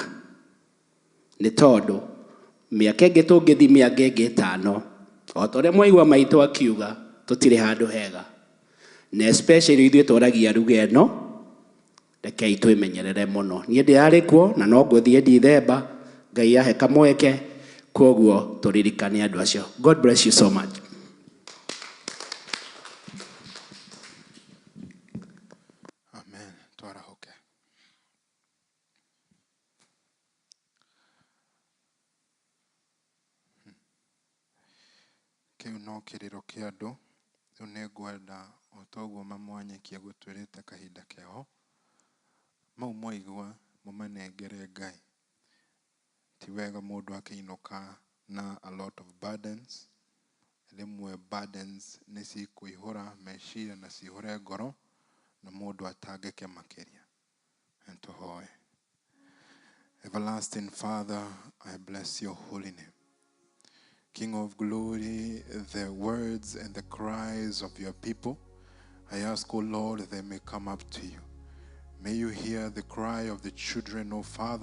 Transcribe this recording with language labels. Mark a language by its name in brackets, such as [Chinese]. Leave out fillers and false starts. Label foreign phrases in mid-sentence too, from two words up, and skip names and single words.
[Kikuyu] Nĩ tondũ mĩaka ĩngĩ tũngĩthi mĩaka ĩngĩ 5, o ta ũrĩa mwaigua maitũ akiuga, tũtirĩ handũ hega. Na especially ithuĩ twaragia lugha ĩno, rekei twĩmenyerere mũno. Niĩ ndĩrarĩ kuo, na no ngũthiĩ Ndithemba, Ngai ahe kamweke, koguo tũririkane andũ acio. [English] God bless you so much. [Kikuyu] Amen. Twarahoke. Kĩu no kĩrĩro kĩa andũ, rĩu nĩ ngwenda o toguo mamwanyikie gũtwĩrĩte kahinda kĩao, mau mwaigua mũmanengere Ngai. Ti wega mũndũ akĩinũka na [English] a lot of burdens. [Kikuyu] Rĩmwe burdens nĩ cikũihũra meciria na cihũre ngoro, na mũndũ atangĩke makĩria. Tũhoe. [English] Everlasting Father, I bless your holy name. King of glory, the words and the cries of your people, I ask, O Lord, they may come up to you. May you hear the cry of the children, O Father.